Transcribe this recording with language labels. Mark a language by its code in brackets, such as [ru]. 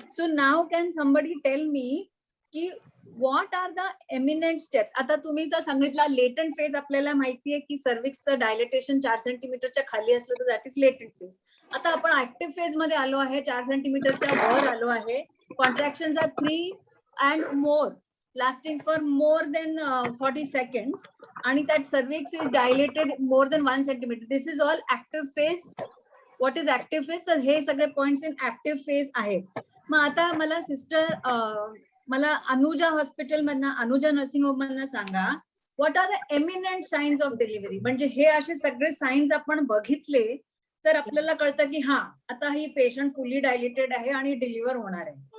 [en] So now can somebody tell me की what are the imminent steps? [mr] आता तुम्ही जर सांगितला लेटंट फेज, आपल्याला माहितीये की सर्व्हिक्सचं डायलेटेशन 4 सेंटीमीटरच्या खाली असलं तर [en] That is latent phase. [mr] आता आपण ऍक्टिव्ह फेज मध्ये आलो आहे, 4 सेंटीमीटरच्या वर आलो आहे. [en] Contractions are 3 and more, lasting for more than 40 seconds, and that cervix is dilated more than 1 centimeter. This is all active phase. What is active phase? [mr] तर हे सगळे पॉइंट्स इन ऍक्टिव्ह फेज आहेत. मग आता मला सिस्टर, मला अनुजा हॉस्पिटल मधनं, Anuja nursing home मधनं सांगा, [en] What are the imminent signs of delivery? [mr] म्हणजे हे असे सगळे साइन्स आपण बघितले तर आपल्याला कळतं की हा आता ही पेशंट फुल्ली डायलेटेड आहे आणि डिलिव्हर होणार आहे.